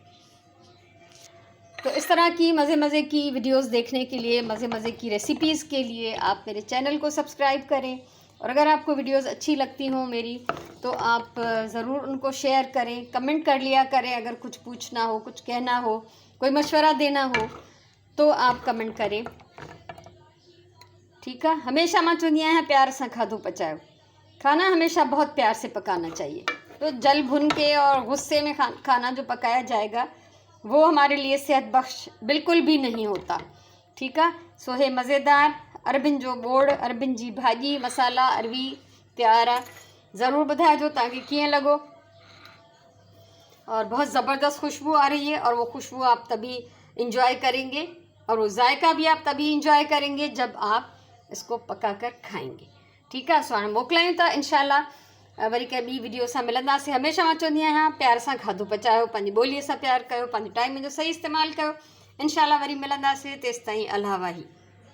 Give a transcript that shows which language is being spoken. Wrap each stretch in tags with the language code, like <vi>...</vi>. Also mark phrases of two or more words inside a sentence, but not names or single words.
<ur>تو اس طرح کی مزے کی ویڈیوز دیکھنے کے لیے، مزے کی ریسپیز کے لیے آپ میرے چینل کو سبسکرائب کریں. اور اگر آپ کو ویڈیوز اچھی لگتی ہوں میری، تو آپ ضرور ان کو شیئر کریں، کمنٹ کر لیا کریں. اگر کچھ پوچھنا ہو، کچھ کہنا ہو، کوئی مشورہ دینا ہو تو آپ کمنٹ کریں.</ur> <sd>ठीक है, हमेशा मां चवंदी आहियां प्यार से खाधो पचायो।</sd> <ur>کھانا ہمیشہ بہت پیار سے پکانا چاہیے۔ تو جل بھن کے اور غصے میں کھانا جو پکایا جائے گا وہ ہمارے لیے صحت بخش بالکل بھی نہیں ہوتا.</ur> <sd>ठीक है, सो है मज़ेदार अरबिन जो बोड़, अरबिन जी भाॼी, मसाला अरवी तैयार आहे। ज़रूर ॿुधाइजो तव्हांखे कीअं लॻो।</sd> <ur>اور بہت زبردست خوشبو آ رہی ہے، اور وہ خوشبو آپ تبھی انجوائے کریں گے اور وہ ذائقہ بھی آپ تبھی انجوائے کریں گے جب آپ اس کو پکا کر کھائیں گے.</ur> <sd>ठीक है, सो हाणे मोकिलायूं था इंशाल्लाह वरी कंहिं ॿी वीडियो सां मिलंदासीं। हमेशह मां चवंदी आहियां प्यार सां खाधो पचायो, पंहिंजी ॿोलीअ सां प्यार कयो, पंहिंजे टाइम जो सही इस्तेमालु कयो। इंशाल्लाह वरी मिलंदासीं, तेसिताईं अल्लाह वाही।</sd>